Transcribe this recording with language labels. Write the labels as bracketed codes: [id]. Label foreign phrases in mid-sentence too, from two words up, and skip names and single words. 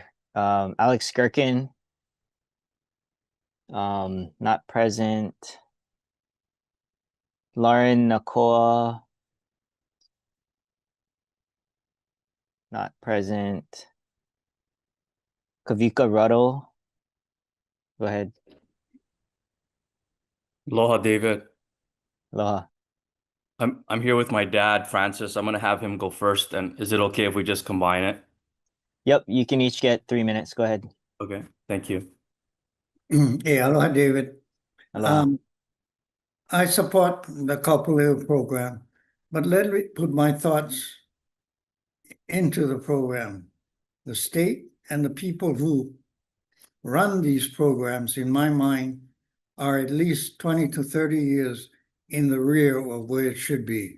[en] Alex Gherkin, not present. Lauren Nakoa, not present. Kavika Ruddle, go ahead. Aloha, David. Aloha. I'm here with my dad, Francis. I'm gonna have him go first. And is it okay if we just combine it? Yep, you can each get 3 minutes. Go ahead. Okay, thank you. Hey, aloha, David. Aloha. I support the Kaʻūpūlehu program, but let me put my thoughts into the program. The state and the people who run these programs, in my mind, are at least 20 to 30 years in the rear of where it should be.